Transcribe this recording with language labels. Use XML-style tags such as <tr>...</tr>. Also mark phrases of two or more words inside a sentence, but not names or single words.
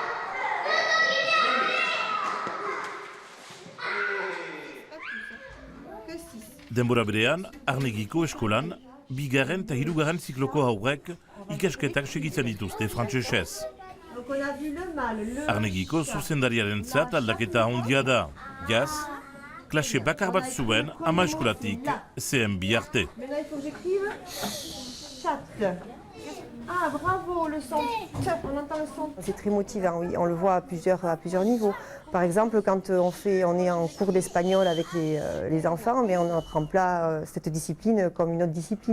<eu>Denbora berean, Arnegiko eskolan, 2. eta 3. zikloko haurrek ikasketak segitzen dituzte frantsesez. Arnegiko zuzendariarentzat aldaketa handia da. Jaz, klase bakar bat zuen ama eskolatik CM2 arte.</eu> <fr>Maintenant, il faut que j'écrive chat. Ah, bravo, le son. On entend le son. C'est très motivant, oui. On le voit à plusieurs niveaux. Par exemple, quand on est en cours d'espagnol avec les enfants, mais on apprend pas cette discipline comme une autre discipline.</fr>